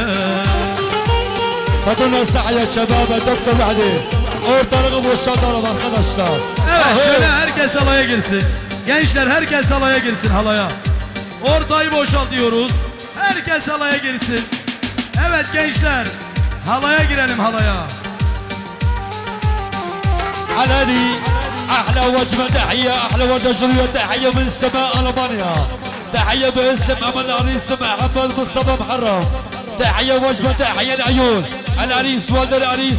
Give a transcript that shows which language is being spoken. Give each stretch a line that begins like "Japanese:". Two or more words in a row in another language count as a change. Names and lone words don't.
Turkish: Kadınlar sahaya şebaba doktor hadi. Ortalığı boşaltalım arkadaşlar. Evet şöyle herkes halaya girsin. Gençler herkes halaya girsin halaya. Ortayı boşaltıyoruz. Herkes halaya girsin. Evet gençler halaya girelim halaya.
Arabic: علالي احلى وجبه تحيه احلى ورده جريه تحيه من سماء المانيا. تحيه باسم امل العريس محمد مصطفى محرم. تحيه وجبه تحيه العيون العريس ولد العريس.